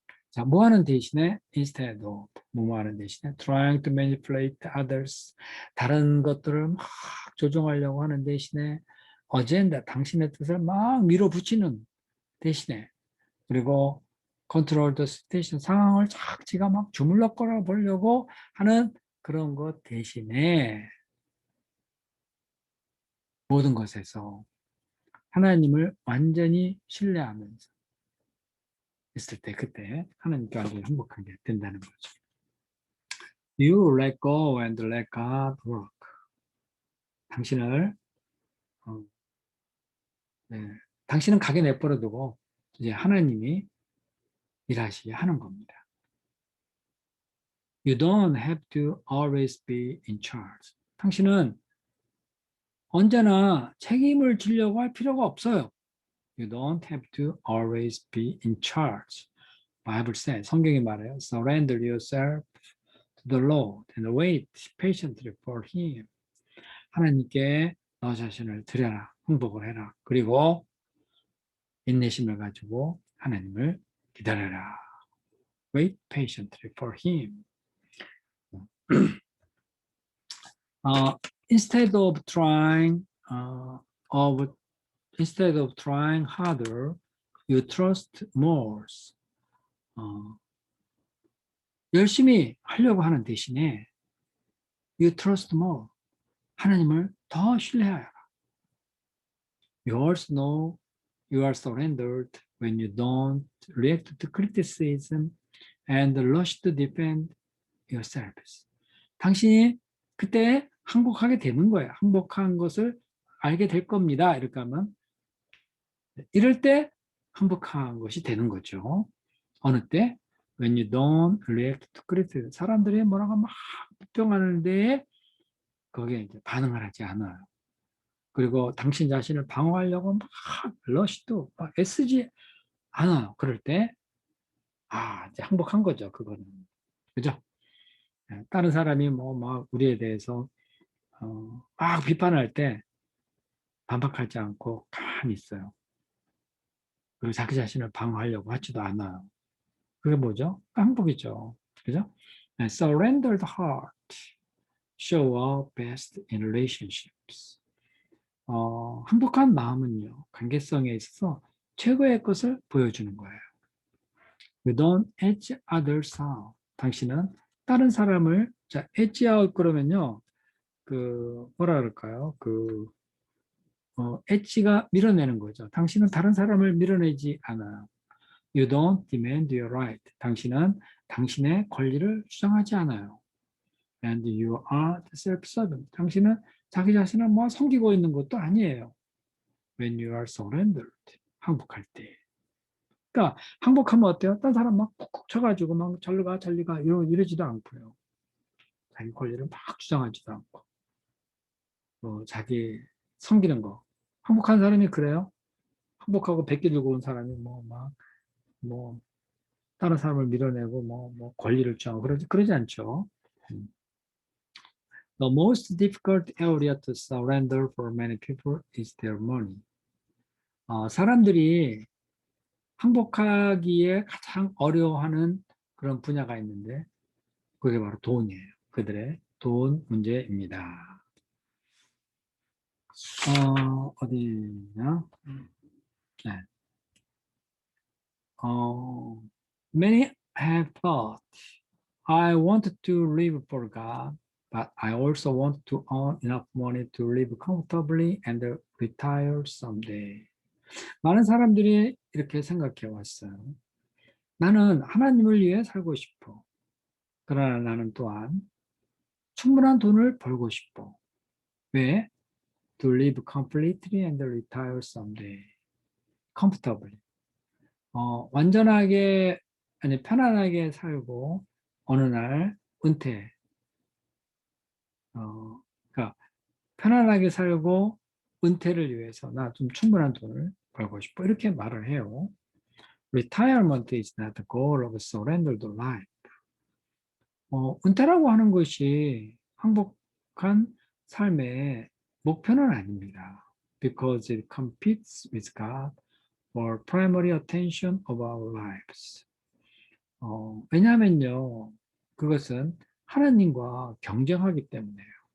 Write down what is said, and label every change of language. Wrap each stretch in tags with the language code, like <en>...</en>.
<ko>자, 뭐 하는 대신에</ko> <en>instead of</en> <ko>뭐 하는 대신에</ko> <en>trying to manipulate others</en> <ko>다른 것들을 막 조종하려고 하는 대신에 agenda 당신의 뜻을 막 밀어붙이는 대신에 그리고</ko> <en>control the situation</en> <ko>상황을 지가 막 주물럭거려 보려고 하는 그런 것 대신에 모든 것에서 하나님을 완전히 신뢰하면서 있을 때 그때 하나님께 완전히 행복하게 된다는 거죠.</ko> <en>You let go and let God work.</en> <ko>당신을 당신은 가게 내버려두고 이제 하나님이 일하시게 하는 겁니다.</ko> <en>You don't have to always be in charge.</en> <ko>당신은 언제나 책임을 지려고 할 필요가 없어요.</ko> <en>You don't have to always be in charge. Bible says,</en> <ko>성경이 말해요.</ko> <en>Surrender yourself to the Lord and wait patiently for Him.</en> <ko>하나님께 너 자신을 드려라. 항복을 해라. 그리고 인내심을 가지고 하나님을 기다려라.</ko> <en>Wait patiently for Him. Instead of trying harder, you trust more.</en> <ko>열심히 하려고 하는 대신에</ko> <en>you trust more.</en> <ko>하나님을 더 신뢰하라.</ko> <en>You also know you are surrendered when you don't react to criticism and rush to defend yourself.</en> <ko>당신이 그때 항복하게 되는 거예요. 항복한 것을 알게 될 겁니다. 이렇게 하면 이럴 때 항복한 것이 되는 거죠. 어느 때?</ko> <en>When you don't react to criticism.</en> <ko>사람들이 뭐라고 막 비평하는데 거기에 이제 반응을 하지 않아요. 그리고 당신 자신을 방어하려고 막 러시도 막 애쓰지 않아요. 그럴 때 이제 항복한 거죠. 그거는. 그죠? 다른 사람이 뭐 막 우리에 대해서 막 비판할 때 반박하지 않고 가만히 있어요. 그리고 자기 자신을 방어하려고 하지도 않아요. 그게 뭐죠? 항복이죠. 그죠?</ko> <en>And surrendered heart show up best in relationships.</en> <ko>항복한 마음은요, 관계성에 있어서 최고의 것을 보여주는 거예요.</ko> <en>You don't edge others out.</en> <ko>당신은 다른 사람을, 자,</ko> <en>edge out</en> <ko>그러면요, 뭐라 그럴까요? 엣지가 밀어내는 거죠. 당신은 다른 사람을 밀어내지 않아요.</ko> <en>You don't demand your right.</en> <ko>당신은 당신의 권리를 주장하지 않아요.</ko> <en>And you are self-serving.</en> <ko>당신은 자기 자신을 뭐 섬기고 있는 것도 아니에요.</ko> <en>When you are surrendered.</en> <ko>항복할 때. 그러니까 항복하면 어때요? 딴 사람 막 쿡쿡 쳐가지고 막 절로 가, 절리 가 이러지도 않고요. 자기 권리를 막 주장하지도 않고 자기 섬기는 거. 항복한 사람이 그래요? 항복하고 백기 들고 온 사람이 뭐 다른 사람을 밀어내고 권리를 주장하고 그러지 않죠.</ko> <en>The most difficult area to surrender for many people is their money.</en> <ko>사람들이 항복하기에 가장 어려워하는 그런 분야가 있는데 그게 바로 돈이에요. 그들의 돈 문제입니다. 어디냐? 네.</ko> <en>Many have thought, I want to live for God, but I also want to earn enough money to live comfortably and retire someday.</en> <ko>많은 사람들이 이렇게 생각해 왔어요. 나는 하나님을 위해 살고 싶어. 그러나 나는 또한 충분한 돈을 벌고 싶어. 왜?</ko> <en>To live completely and retire someday. comfortably.</en> <ko>완전하게, 아니, 편안하게 살고, 어느 날 은퇴. 그러니까, 편안하게 살고, 은퇴를 위해서 나 좀 충분한 돈을 벌고 싶어. 이렇게 말을 해요.</ko> <en>Retirement is not the goal of a surrendered life.</en> <ko>은퇴라고 하는 것이 항복한 삶의 목표는 아닙니다.</ko> <en>Because it competes with God for primary attention of our lives.</en> <ko>왜냐하면요, 그것은 하나님과 경쟁하기 때문에요.</ko>